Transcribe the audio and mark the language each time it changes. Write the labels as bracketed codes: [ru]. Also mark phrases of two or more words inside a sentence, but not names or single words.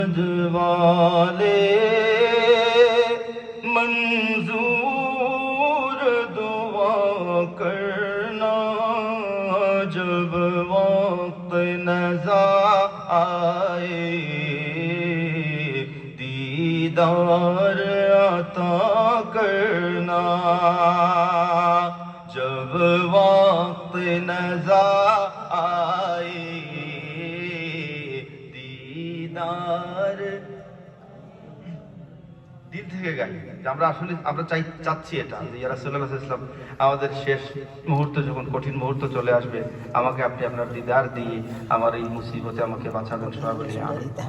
[ur] والے منظور دعا کرنا جب وقت نظر آئے دیدار عطا کرنا جب وقت نظر آئے [bn] দিদার দিল থেকে গাই যে আমরা আসলে চাচ্ছি এটা যে ইয়া রাসূলুল্লাহ সাল্লাল্লাহু আলাইহি ওয়াসাল্লাম আমাদের শেষ মুহূর্ত যখন কঠিন মুহূর্ত চলে আসবে আমাকে আপনি আপনার দিদার দিয়ে আমার এই মুসিবতে আমাকে বাঁচাবেন সবাই বলি আমিন।